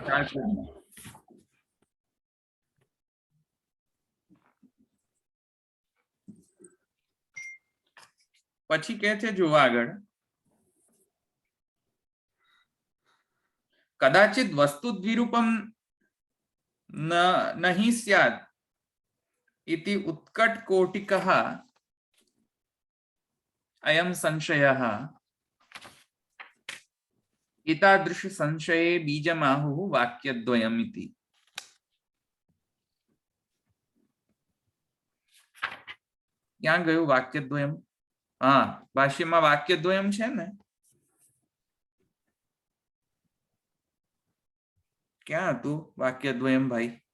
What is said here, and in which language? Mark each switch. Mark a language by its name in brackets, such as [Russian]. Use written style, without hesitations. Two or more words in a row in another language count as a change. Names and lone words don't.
[Gujarati] ચાર ગ્રુપમાં. પછી કે છે જુઓ આગળ, [Sanskrit] કદાચિત વસ્તુ દ્વિરૂપમ નહીં સ્યાદ इति उत्कट कोटिकः अयं संशयः एतादृश संशये बीजमाहुः वाक्यद्वयम् इति. [Gujarati] ક્યાં ગયું વાક્યદ્વયમ? હા, ભાષ્યમાં વાક્યદ્વયમ છે ને. ક્યાં હતું વાક્યદ્વયમ ભાઈ?